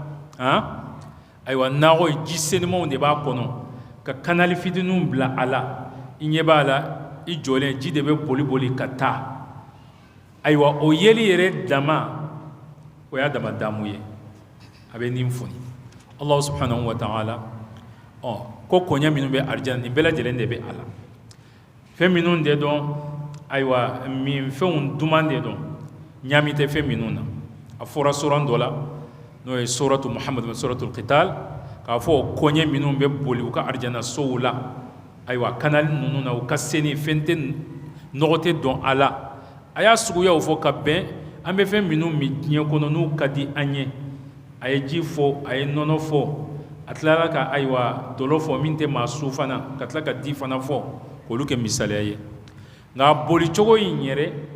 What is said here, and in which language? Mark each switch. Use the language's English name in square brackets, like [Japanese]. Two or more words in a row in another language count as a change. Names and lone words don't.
[Bambara] ayiwa nakɔ ye ji sennimanw de b'a kɔnɔ ka kanali fitininw bila a la i ɲɛ b'a la i jɔlen ji de bɛ boli ka taa ayiwa o yeli yɛrɛ dama o y'a dama damu ye a bɛ nin foni [Arabic] الله سبحانه وتعالى [Bambara] ko kɔɲɛ minnu bɛ arijana nin bɛɛ lajɛlen de bɛ a la fɛn minnu de dɔn ayiwa min fɛnw duman de dɔn ɲaami tɛ fɛn minnu na a fɔra suran dɔ la n'o ye suratu Muhammad suratul qital k'a fɔ kɔɲɛ minnu bɛ boli u ka arijana sow la ayiwa kanali ninnu na u ka seni fɛn tɛ nɔgɔ tɛ dɔn a la a y'a suguyaw fɔ ka bɛn an bɛ fɛn minnu min diɲɛ kɔnɔ n'u ka di an ye a ye ji fɔ a ye nɔnɔ fɔ a tilala ka ayiwa dɔlɔ fɔ min tɛ maa su fana ka tila ka di fana fɔ k'olu kɛ misaliya ye nka bolicogo in yɛrɛ